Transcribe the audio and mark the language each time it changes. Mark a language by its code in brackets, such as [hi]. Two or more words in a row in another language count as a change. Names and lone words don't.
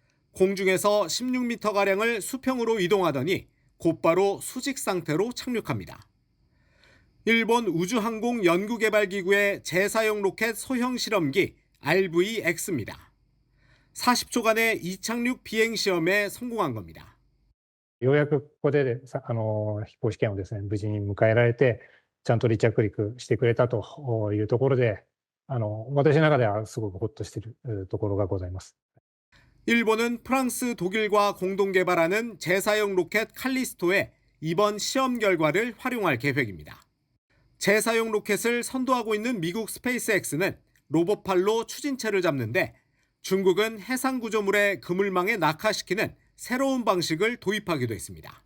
[ko] 공중에서 16m가량을 수평으로 이동하더니 곧바로 수직 상태로 착륙합니다. 일본 우주항공연구개발기구의 재사용 로켓 소형 실험기 RV-X입니다. 40초간의 이착륙 비행 시험에 성공한 겁니다. [ja] ようやくここで飛行試験をですね、無事に迎えられて、ちゃんと離着陸してくれたというところで、私の中ではすごくほっとしているところがございます。 [ko] 일본은 프랑스, 독일과 공동 개발하는 재사용 로켓 칼리스토의 이번 시험 결과를 활용할 계획입니다. 재사용 로켓을 선도하고 있는 미국 스페이스X는 로봇팔로 추진체를 잡는데 중국은 해상 구조물에 그물망에 낙하시키는 새로운 방식을 도입하기도 했습니다.